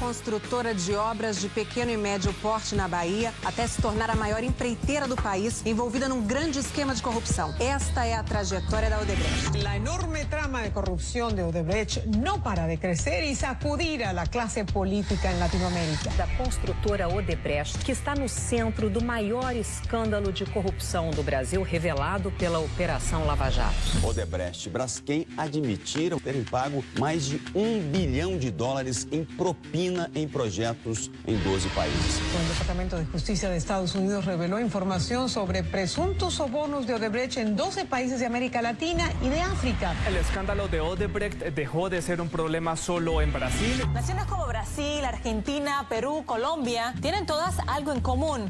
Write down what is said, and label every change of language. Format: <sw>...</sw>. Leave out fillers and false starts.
<pt>construtora de obras de pequeno e médio porte na Bahia até se tornar a maior empreiteira do país, envolvida num grande esquema de corrupção. Esta é a trajetória da Odebrecht.</pt> <es>La enorme trama de corrupción de Odebrecht no para de crecer y sacudir a la clase política en Latinoamérica.</es> <pt>Da construtora Odebrecht, que está no centro do maior escândalo de corrupção do Brasil, revelado pela Operação Lava Jato. Odebrecht e Braskem admitiram terem pago mais de $1 bilhão em propina em projetos em 12 países.</pt> <es>El Departamento de Justicia de Estados Unidos reveló información sobre presuntos sobornos de Odebrecht en 12 países de América Latina y de África. El escándalo de Odebrecht dejó de ser un problema solo en Brasil. Naciones como Brasil, Argentina, Perú, Colombia tienen todas algo en común.</es>